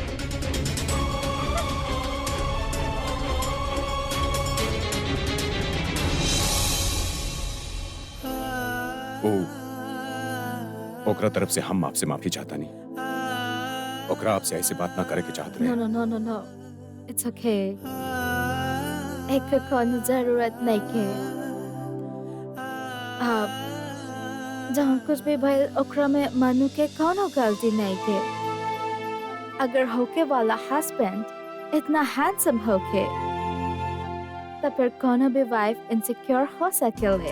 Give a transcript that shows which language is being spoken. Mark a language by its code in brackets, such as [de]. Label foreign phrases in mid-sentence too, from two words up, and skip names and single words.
[bho] ओकरा तरफ से हम आपसे माफी चाहता नहीं। ओकरा आपसे ऐसे बात ना करे के चाहते [en] No, no, no, no, no. It's okay. [bho] एक पे कोनो जरूरत नहीं के। आप जहाँ कुछ भी भइल ओकरा में मनु के कोनो गलती नहीं के। अगर होके वाला हस्बैंड इतना हैंडसम होके, तब फिर कोनो भी [en] wife insecure [bho] हो सकेले।